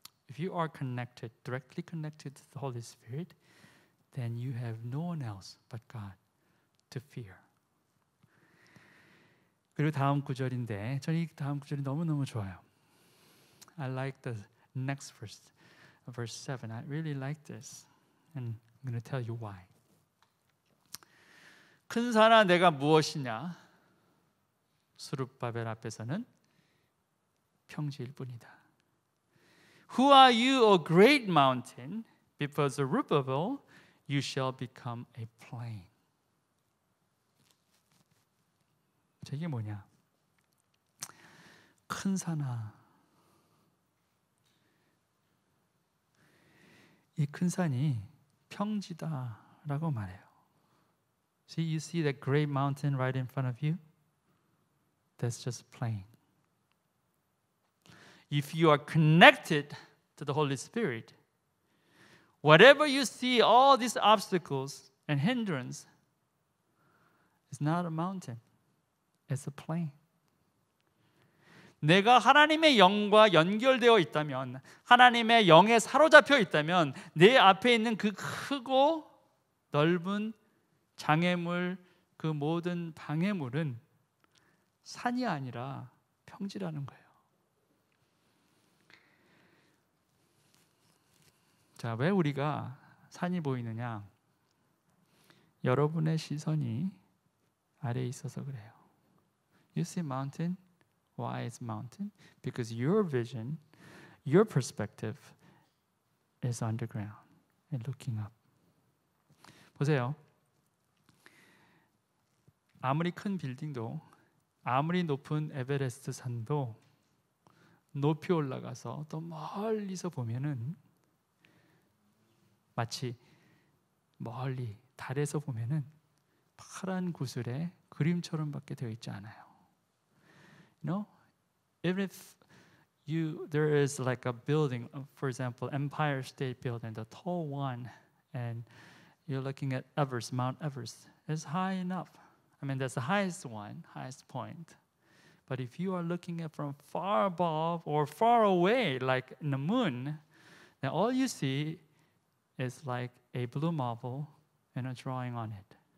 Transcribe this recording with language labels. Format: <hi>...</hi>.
<en>If you are connected, directly connected to the Holy Spirit, then you have no one else but God to fear.</en> <ko>그리고 다음 구절인데 저는 이 다음 구절이 너무너무 좋아요.</ko> <en>I like the next verse, verse 7. I really like this, and I'm going to tell you why.</en> <ko>큰 산아 내가 무엇이냐? 스룹바벨 앞에서는 평지일 뿐이다.</ko> <en>Who are you, O great mountain? Before Zerubbabel, you shall become a plain.</en> <ko>이게 뭐냐? 큰 산아, 이 큰 산이 평지다라고 말해요.</ko> <en>See, you see that great mountain right in front of you? That's just plain. If you are connected to the Holy Spirit, whatever you see, all these obstacles and hindrance, is not a mountain. It's a plain.</en> <ko>내가 하나님의 영과 연결되어 있다면, 하나님의 영에 사로잡혀 있다면, 내 앞에 있는 그 크고 넓은 장애물, 그 모든 방해물은 산이 아니라 평지라는 거예요. 자, 왜 우리가 산이 보이느냐? 여러분의 시선이 아래에 있어서 그래요.</ko> <en>You see mountain? Why is mountain? Because your vision, your perspective is underground and looking up.</en> <ko>보세요. 아무리 큰 빌딩도, 아무리 높은 에베레스트 산도 높이 올라가서 또 멀리서 보면은 마치 멀리 달에서 보면은 파란 구슬의 그림처럼밖에 되어 있지 않아요.</ko> <en>You know, even if there is like a building, for example, Empire State Building, the tall one, and you're looking at Everest, Mount Everest, it's high enough. I mean, that's the highest one, highest point. But if you are looking at from far above or far away, like in the moon, then all you see is like a blue marble and a drawing on it.</en>